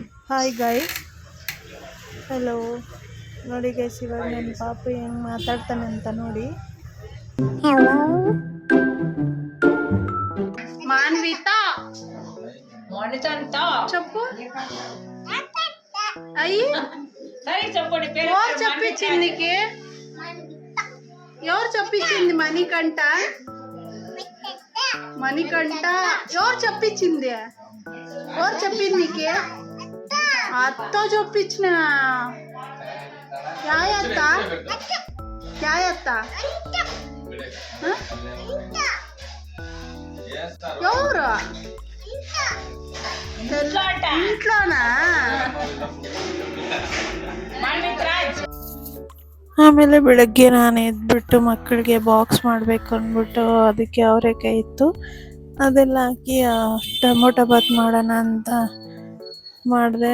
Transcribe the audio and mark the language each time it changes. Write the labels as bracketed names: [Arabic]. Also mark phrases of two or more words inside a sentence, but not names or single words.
[English] Hi guys, hello. [Kannada] ನೋಡಿ ಗೈಸ್, ಇವಾಗ ನನ್ನ ಪಾಪು ಹೆಂಗೆ ಮಾತಾಡ್ತಾನೆ ಅಂತ ನೋಡಿ. [Telugu] ಮಾನ್ವಿತಾ చెప్పు అయ్యి ఎవరు చెప్పించింది నీకు? ఎవరు చెప్పించింది? మణికంఠ ఎవరు చెప్పించింది? ఎవరు చెప్పింది నీకు? అత్త చెప్పించిన. యాయత్త ఎవరు? ఇంట్లోనా? [Kannada] ಆಮೇಲೆ ಬೆಳಗ್ಗೆ ನಾನು ಎದ್ಬಿಟ್ಟು ಮಕ್ಕಳಿಗೆ ಬಾಕ್ಸ್ ಮಾಡಬೇಕು ಅಂದ್ಬಿಟ್ಟು ಅದಕ್ಕೆ ಅವರೆಕಾಯಿ ಇತ್ತು, ಅದೆಲ್ಲ ಹಾಕಿ ಟೊಮೊಟೊ ಬಾತ್ ಮಾಡೋಣ ಅಂತ ಮಾಡಿದೆ.